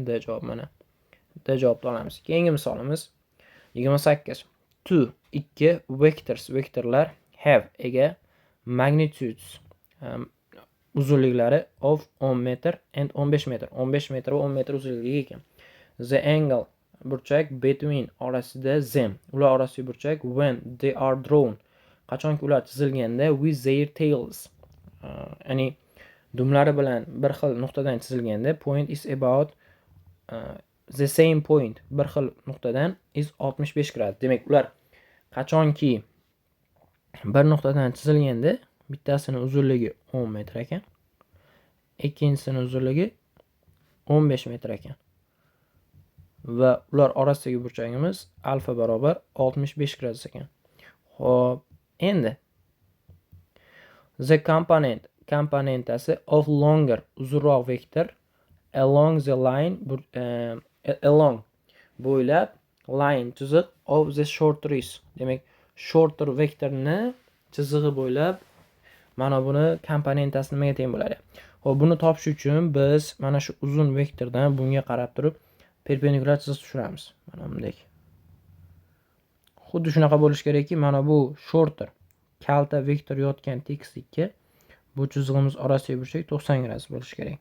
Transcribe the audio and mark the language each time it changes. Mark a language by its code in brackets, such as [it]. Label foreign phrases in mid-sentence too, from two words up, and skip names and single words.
[uz] D javob mana. D javobni olamiz. Keyingi misolimiz 28. [en] Two [uz] ikki vektorlar [en] have ega magnitudes uzunliklari of 10 metr and 15 metr. [uz] 15 metr va 10 metr uzunligiga ekan. [en] The angle burchak between orasida them. [uz] Ular orasidagi burchak [en] when they are drawn. [uz] Qachonki ular chizilganda [en] with their tails. [uz] Ya'ni dumlari bilan bir xil nuqtadan chizilganda [en] point is about the same point [uz] bir xil nuqtadan is 65 grad. Demak, ular qachonki bir nuqtadan chizilganda bittasini uzunligi 10 metr ekan, ikkinchisini uzunligi 15 metr ekan. Va ular orasidagi burchagimiz alfa barobar 65 gradus ekan. Xo'p, endi [en] the komponentasi of longer [uz] uzunroq vektor [en] along the line along bo'ylab line chiziq of the shorter. [uz] Demak, shorter vektorni chizig'i bo'ylab mana buni komponentasi nimaga teng bo'ladi? Xo'p, buni topish uchun biz mana shu uzun vektordan bunga qarab turib perpendikulyar chiziq tushiramiz. Mana bunday. Xuddi shunaqa bo'lish kerakki, mana bu shorter kalta vektor yotgan tekislikka bu chizig'imiz orasidagi burchak 90 gradus bo'lishi kerak.